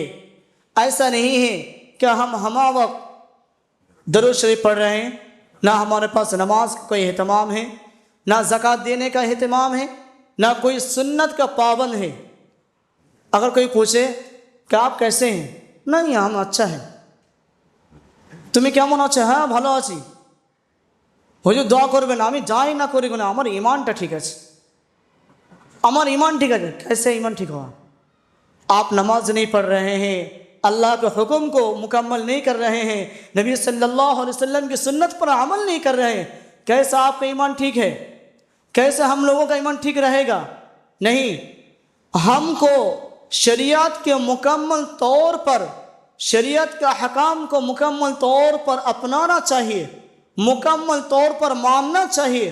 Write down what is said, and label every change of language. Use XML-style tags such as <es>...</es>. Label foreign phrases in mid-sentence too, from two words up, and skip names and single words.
<ur>ایسا نہیں ہے کہ ہم ہمہ وقت درود شریف پڑھ رہے ہیں، نہ ہمارے پاس نماز کا کوئی اہتمام ہے، نہ زکوٰۃ دینے کا اہتمام ہے، نہ کوئی سنت کا پابند ہے۔ اگر کوئی پوچھے کہ آپ کیسے ہیں، نہیں ہم اچھا ہیں،</ur> <bn>তুমি কেমন আছো? হ্যাঁ ভালো আছি। হুজুর দোয়া করবেন, আমি যাই না করি না, আমার ইমানটা ঠিক আছে, আমার ইমান ঠিক আছে।</bn> <ur>کیسے ایمان ٹھیک ہوا? آپ نماز نہیں پڑھ رہے ہیں، اللہ کے حکم کو مکمل نہیں کر رہے ہیں، نبی</ur> <ar>صلی اللہ علیہ وسلم</ar> <ur>کی سنت پر عمل نہیں کر رہے ہیں، کیسا آپکا ایمان ٹھیک ہے? کیسے ہم لوگوں کا ایمان ٹھیک رہے گا؟ نہیں، ہمکو شریعت کے مکمل طور پر، شریعت کا حکام کو مکمل طور پر اپنانا چاہیے، مکمل طور پر ماننا چاہیے.</ur>